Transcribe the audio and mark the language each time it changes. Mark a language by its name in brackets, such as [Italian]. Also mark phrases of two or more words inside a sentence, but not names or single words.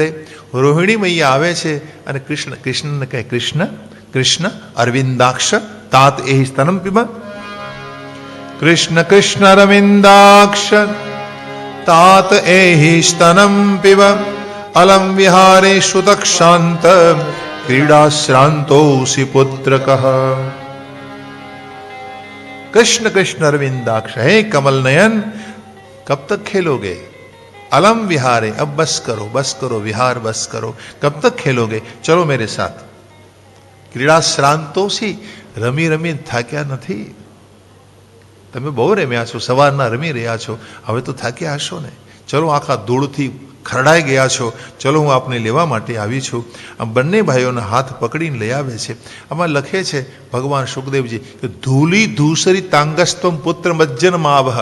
[Gujarati] રોહિણી મૈયા આવે છે અને કૃષ્ણને કહે, [Sanskrit] कृष्ण कृष्ण अरविंदाक्ष तात ए स्तनम पीब. कृष्ण कृष्ण अरविंदाक्ष तात ए स्तनम पीब. अलम विहारे सुतक्षांत क्रीड़ा श्रांतोसी पुत्र कह. [Hindi] कृष्ण कृष्ण अरविंदाक्ष, हे कमल नयन, कब तक खेलोगे? [Sanskrit] अलम विहारे, [Hindi] अब बस करो, विहार बस करो. कब तक खेलोगे? चलो मेरे साथ. [Sanskrit] क्रीड़ा श्रांतोसी, [Gujarati] રમી રમી થાક્યા નથી? તમે બહુ રમ્યા છો, સવારના રમી રહ્યા છો, હવે તો થાક્યા હશો ને. ચલો, આખા ધૂળથી ખરડાઈ ગયા છો, ચલો હું આપને લેવા માટે આવી છું. આમ બંને ભાઈઓના હાથ પકડીને લઈ આવે છે. આમાં લખે છે ભગવાન સુખદેવજી કે [Sanskrit] धूली धूसरी तांगस्त्वम पुत्र मज्जनमावह.